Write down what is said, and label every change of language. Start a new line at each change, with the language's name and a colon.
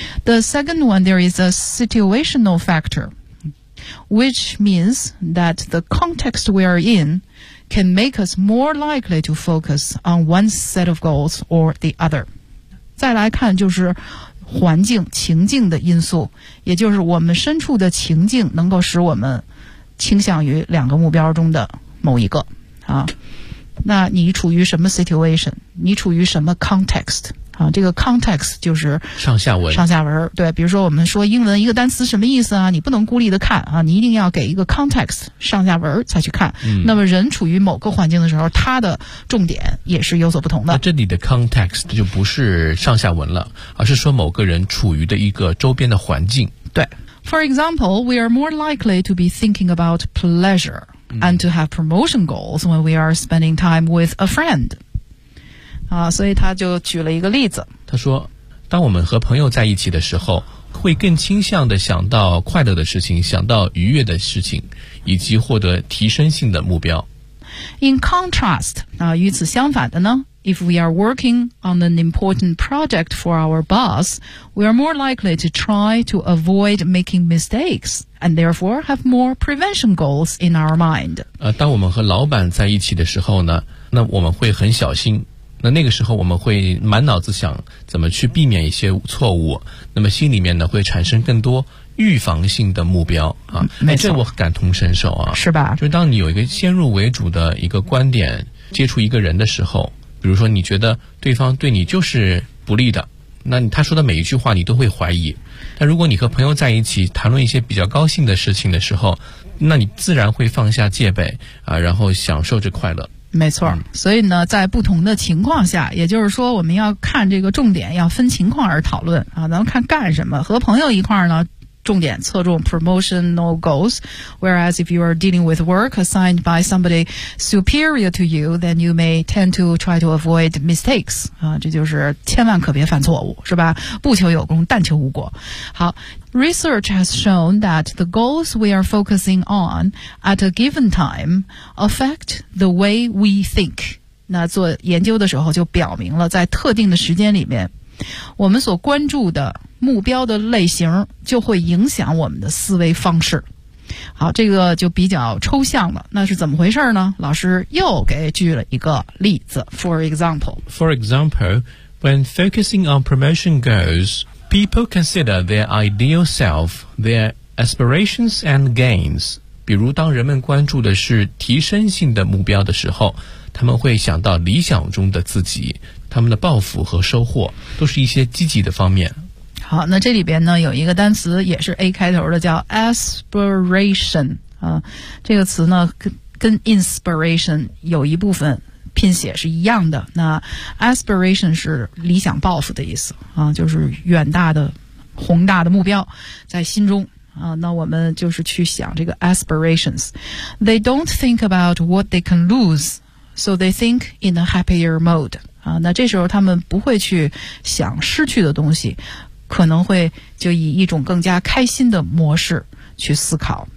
English: The second one, there is a situational factor, which means that the context we are in can make us more likely to focus on one set of goals or the other.
Chinese: 再来看就是环境情境的因素，也就是我们身处的情境能够使我们倾向于两个目标中的某一个啊。那你处于什么 situation， 你处于什么 context 啊，这个 context 就是上下文，上下文，对，比如说我们说英文一个单词什么意思啊，你不能孤立的看啊，你一定要给一个 context 上下文才去看、那么人处于某个环境的时候，他的重点也是有所不同的。那这里的 context 就不是上下文了，而是说某个人处于的一个周边的环境。
English: 对， For example, we are more likely to be thinking about pleasureand to have promotion goals when we are spending time with a friend.
Chinese: 所以他就举了一个例子。他说，当我们和朋友在一起的时候，会更倾向地想到快乐的事情，想到愉悦的事情，以及获得提升性的目标。
English: In contrast,
Chinese: 与此相反的呢？
English: If we are working on an important project for our boss, we are more likely to try to avoid making mistakes. And therefore have more prevention goals in our mind.
Chinese: 当我们和老板在一起的时候呢，那我们会很小心，那那个时候我们会满脑子想怎么去避免一些错误，那么心里面呢会产生更多预防性的目标啊。没错，这我感同身受啊。是吧？就是当你有一个先入为主的一个观点接触一个人的时候，比如说你觉得对方对你就是不利的，那他说的每一句话你都会怀疑。但如果你和朋友在一起谈论一些比较高兴的事情的时候，那你自然会放下戒备啊，然后享受着快乐。没错，所以呢在不同的情况下，也就是说我们要看这个重点要分情况而讨论啊。咱们看干什么，和朋友一块儿呢重点侧重
English: promotional goals, whereas if you are dealing with work assigned by somebody superior to you, then you may tend to try to avoid mistakes.
Chinese: 啊，这就是千万可别犯错误，是吧？不求有功，但求无过。
English: 好， research has shown that the goals we are focusing on at a given time affect the way we think.
Chinese: 那做研究的时候就表明了，在特定的时间里面，我们所关注的目标的类型就会影响我们的思维方式。好，这个就比较抽象了，那是怎么回事呢？老师又给举了一个例子。
English: For example, when focusing on promotion goals, people consider their ideal self, their aspirations and gains.
Chinese: 比如当人们关注的是提升性的目标的时候，他们会想到理想中的自己，他们的抱负和收获都是一些积极的方面。好，那这里边呢有一个单词也是 A 开头的，叫 aspiration 啊。这个词呢跟 inspiration 有一部分拼写是一样的。那 aspiration 是理想抱负的意思啊，就是远大的宏大的目标在心中啊。那我们就是去想这个 aspirations.
English: They don't think about what they can lose, so they think in a happier mode.
Chinese: 啊，那这时候他们不会去想失去的东西，可能会就以一种更加开心的模式去思考。